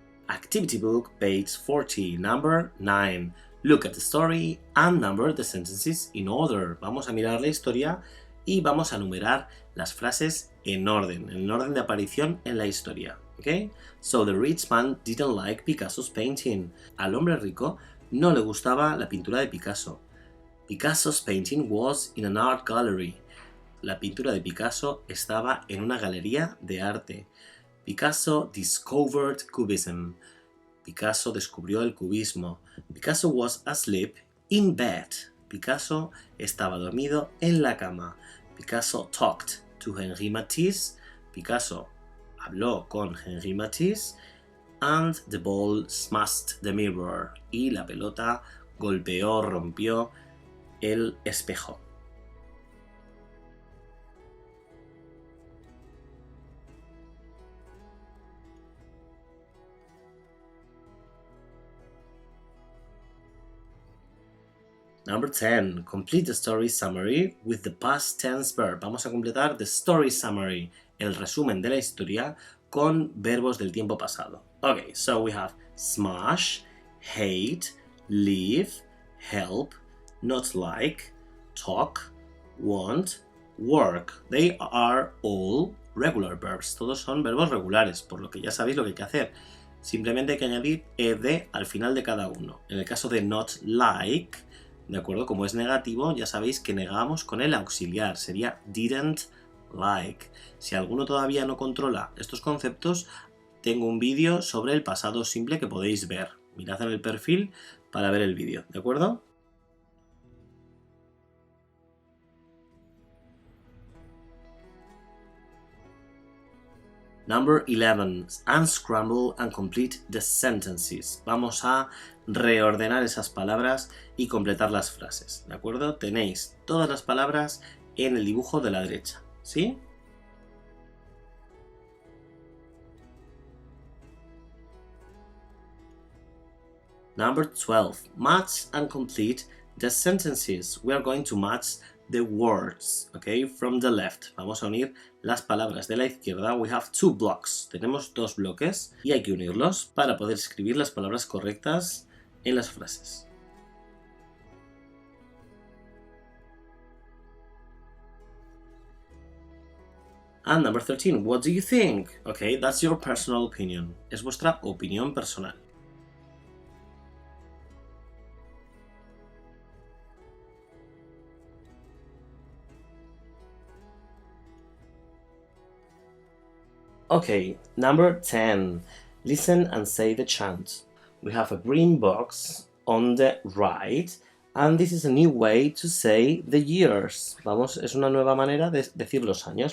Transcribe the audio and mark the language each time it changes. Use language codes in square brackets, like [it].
[en] Activity book, page 40, number 9. Look at the story and number the sentences in order. [es] Vamos a mirar la historia y vamos a numerar las frases en orden de aparición en la historia. ¿Ok? [en] So the rich man didn't like Picasso's painting. [es] Al hombre rico no le gustaba la pintura de Picasso. [en] Picasso's painting was in an art gallery. [es] La pintura de Picasso estaba en una galería de arte. [en] Picasso discovered Cubism. [es] Picasso descubrió el cubismo. [en] Picasso was asleep in bed. [es] Picasso estaba dormido en la cama. [en] Picasso talked to Henri Matisse. [es] Picasso habló con Henri Matisse. [en] And the ball smashed the mirror. [es] Y la pelota rompió el espejo. [en] Number 10. Complete the story summary with the past tense verb. [es] Vamos a completar [en] the story summary, [es] el resumen de la historia, con verbos del tiempo pasado. [en] Okay, so we have smash, hate, leave, help, not like, talk, want, work. They are all regular verbs. [es] Todos son verbos regulares, por lo que ya sabéis lo que hay que hacer. Simplemente hay que añadir ed al final de cada uno. En el caso de not like, ¿de acuerdo? Como es negativo, ya sabéis que negamos con el auxiliar, sería didn't like. Si alguno todavía no controla estos conceptos, tengo un vídeo sobre el pasado simple que podéis ver. Mirad en el perfil para ver el vídeo, ¿de acuerdo? [en] Number 11. Unscramble and complete the sentences. [es] Vamos a reordenar esas palabras y completar las frases, ¿de acuerdo? Tenéis todas las palabras en el dibujo de la derecha, ¿sí? [en] Number 12. Match and complete the sentences. We are going to match the words, okay, from the left. [es] Vamos a unir las palabras de la izquierda. [en] We have two blocks. [es] Tenemos dos bloques y hay que unirlos para poder escribir las palabras correctas en las frases. [en] And number 13. What do you think? Okay, that's your personal opinion. [es] Es vuestra opinión personal. [en] Okay, number 10. Listen and say the chant. We have a green box on the right, and this is a new way to say the years. [es] Vamos, es una nueva manera de decir los años.